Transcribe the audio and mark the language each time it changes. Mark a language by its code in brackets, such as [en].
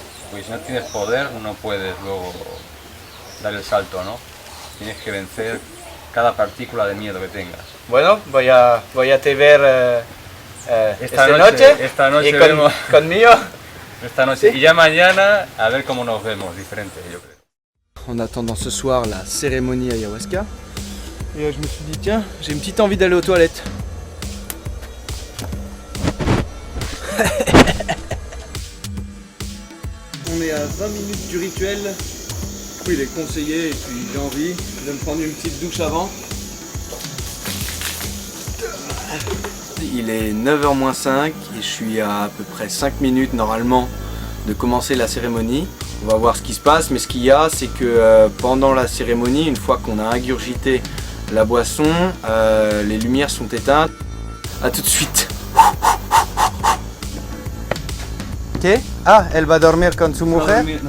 [es] Porque si no tienes poder no puedes luego dar el salto, ¿no? Tienes que vencer cada partícula de miedo que tengas. Bueno, voy a te ver esta noche y conmigo. Esta noche, ¿sí? Y ya mañana a ver cómo nos vemos, diferente, yo creo. [fr] En attendant ce soir la cérémonie ayahuasca, et je me suis dit tiens, j'ai une petite envie d'aller aux toilettes. On est à 20 minutes du rituel, du coup il est conseillé et puis j'ai envie de me prendre une petite douche avant. Il est 9h-5 et je suis à peu près 5 minutes normalement de commencer la cérémonie. On va voir ce qui se passe, mais ce qu'il y a, c'est que pendant la cérémonie, une fois qu'on a ingurgité la boisson, les lumières sont éteintes. A tout de suite. [es] ¿Qué? Ah, él va a dormir con su mujer.